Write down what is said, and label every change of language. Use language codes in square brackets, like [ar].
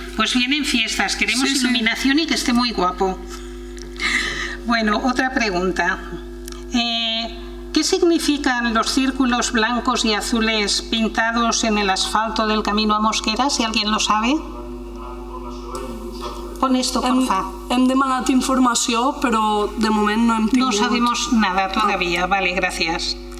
[es] Pues vienen fiestas, queremos iluminación y que esté muy guapo. Bueno, otra pregunta. ¿Qué significan los círculos blancos y azules pintados en el asfalto del camino a Mosquera? Si alguien lo sabe. Pon esto, porfa. [ca] Hem demanat informació, però de moment no hem tingut. [es] No sabemos nada todavía. Vale, gracias.